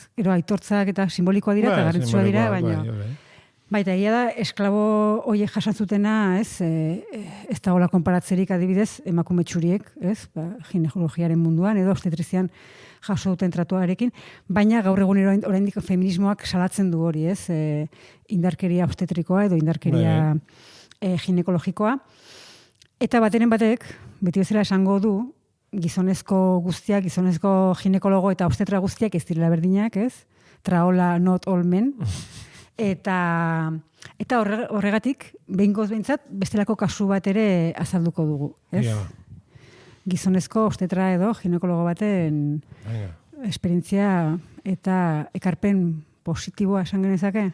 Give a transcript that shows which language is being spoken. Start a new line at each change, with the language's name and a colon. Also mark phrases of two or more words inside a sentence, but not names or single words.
Basque: Gero aitortzak eta simbolikoa dira, eta garrantzitsua dira, baina... Baita, egia da, esklabo horiek jasatzutena, ez, ez dagoela konparatzerik adibidez, emakume txuriek, ez, ba, ginekologiaren munduan, edo obstetrizian jaso duten tratuarekin, baina gaur egun oraindik feminismoak salatzen du hori, ez, indarkeria obstetrikoa edo indarkeria ginekologikoa. Eta bateren batek, beti bezala esango du, gizonezko guztiak, gizonezko ginekologo eta obstetra guztiak ez direla berdinak, ez, traola
English: not all men,
Basque: Eta horregatik, behingoz behintzat, bestelako kasu bat ere azalduko dugu. Ez? Ja. Gizonezko obstetra edo ginekologo baten esperientzia eta ekarpen positiboa esan genezake.